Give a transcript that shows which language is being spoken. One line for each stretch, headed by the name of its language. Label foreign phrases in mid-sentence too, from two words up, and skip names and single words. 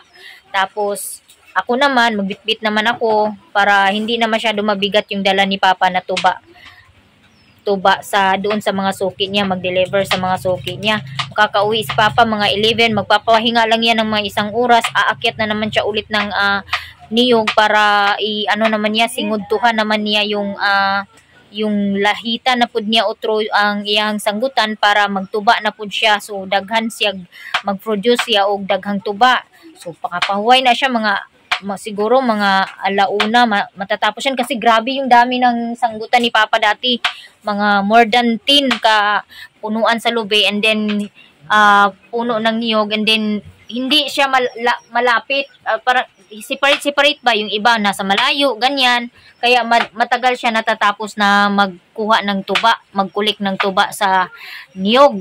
Filipino: Tapos ako naman, magbitbit naman ako para hindi na masyado mabigat yung dala ni Papa na tuba doon sa mga suki niya, mag-deliver sa mga suki niya. Makakauwi si Papa mga 11, magpapahinga lang yan ng mga 1 oras, aakyat na naman siya ulit ng niyog para naman niya,
Cebuano: singudtuhan naman niya yung lahita na pud niya otro ang iyang sanggutan para magtuba na pud siya. So daghan siya mag-produce siya og daghang tuba.
Filipino: So pakapahuway na siya siguro mga 1:00 matatapos yan kasi grabe yung dami ng sanggutan ni Papa dati. Mga
English: more than
Filipino: 10 ka punuan sa lube,
English: and then
Filipino: puno ng niyog,
English: and then
Filipino: hindi siya malapit. Para separate ba yung iba nasa malayo, ganyan. Kaya matagal siya natatapos na magkuha ng tuba, magkulik ng tuba sa niyog.